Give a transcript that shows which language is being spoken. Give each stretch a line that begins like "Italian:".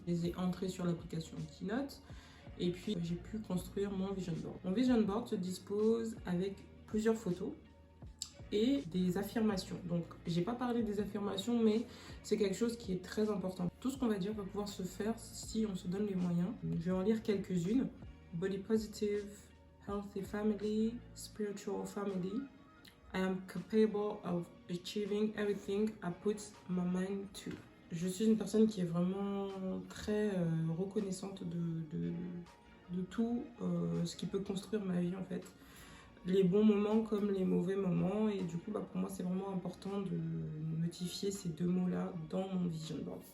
French: Je les ai entrées sur l'application Keynote. Et puis j'ai pu construire mon vision board. Mon vision board se dispose avec plusieurs photos et des affirmations. Donc j'ai pas parlé des affirmations, mais c'est quelque chose qui est très important. Tout ce qu'on va dire va pouvoir se faire si on se donne les moyens. Je vais en lire quelques-unes.
English: Body positive, healthy family, spiritual family. I am capable of achieving everything I put my mind to.
French: Je suis une personne qui est vraiment très reconnaissante de tout ce qui peut construire ma vie en fait. Les bons moments comme les mauvais moments. Et du coup, pour moi, c'est vraiment important de notifier ces deux mots-là dans mon vision board.